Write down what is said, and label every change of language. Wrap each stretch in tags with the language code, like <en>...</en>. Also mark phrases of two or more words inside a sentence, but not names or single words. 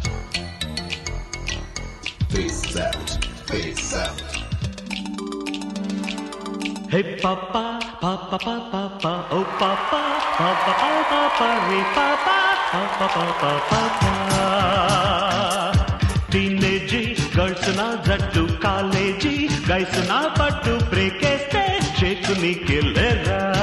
<en>Face out, face out. Hey papa, papa, papa, papa, oh papa, papa, papa, papa, hey papa, papa, papa, papa. Teenage girls</en> <te>నా జట్టు</te> <en>college guys</en> <te>నా పట్టు break este shake ni killera.</te>